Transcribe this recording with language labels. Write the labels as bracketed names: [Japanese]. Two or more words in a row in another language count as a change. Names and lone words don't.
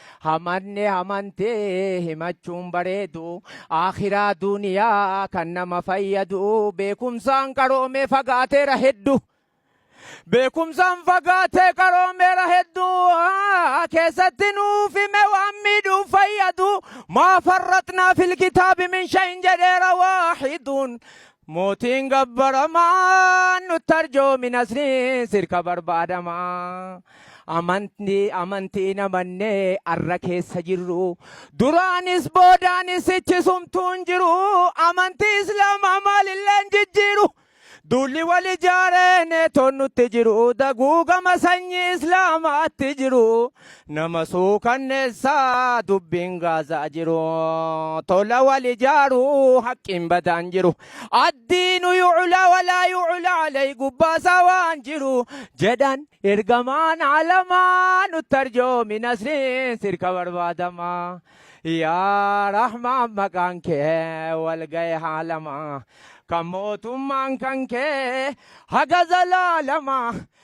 [Oromo] Hamanne amantee himachuun bareedu, akhiraa duniyaa kan nama fayyadu, beekumsaan qaroomee fagaateera hedduu. Beekumsaan fagaatee qaroomeera hedduu, haa, keessatti nuuf hime waan miidhuuf fayyadu. [Arabic] "ما فرطنا في الكتاب من شيء" jedheera Waahiduun. [Oromo] Mootiin gabbaramaan nutti arjoomi nasriin sirka barbaadamaa. Amantii, amantii namannee arra keessa jirru. Duraanis boodaanis ichi sumtuun jiru. Amantii Islaamaa maalillee hin jijjiiru. Duulli wal ijaaree neetoon nutti jiru. Daguu gama sanyii Islaamaatti jiru. Nama suukanneessaa dubbiin Gaazaa jiru. Tola wal ijaaru haqqiin badaan jiru. [Arabic] "الدين يعلى ولا يعلى عليه" [Oromo] gubbaasaa waan jiru. Jedhan ergamaan alamaa nutti arjoomi nasriin sirka barbaadamaa. Yaa Rahmaan maqaan kee wal ga'e haalamaa. Kan mootummaan kan kee haga zalaalamaa.